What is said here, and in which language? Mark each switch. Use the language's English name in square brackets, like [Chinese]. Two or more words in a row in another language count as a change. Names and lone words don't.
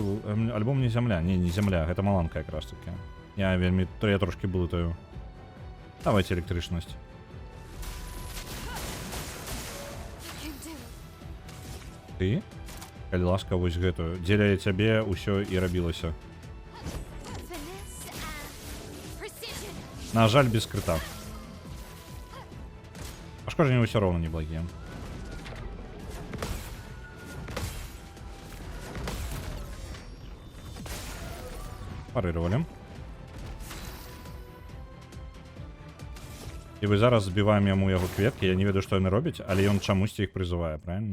[Belarusian] Альбо мне зямля? Не зямля, гэта маланка якраз таки. Я трошки блытаю. Давайте электрычнасць. Ты? Калі ласка, вось гэтую. Дзеля цябе ўсё і рабілася. [English] Finesse and precision. [Belarusian] На жаль, без крыта. Пашкоджанні ўсё роўна неблагія. Парыравалі. І вы зараз збіваем яму яго кветкі, я не ведаю, што яны робяць, але ён чамусьці іх прызывае, правильно?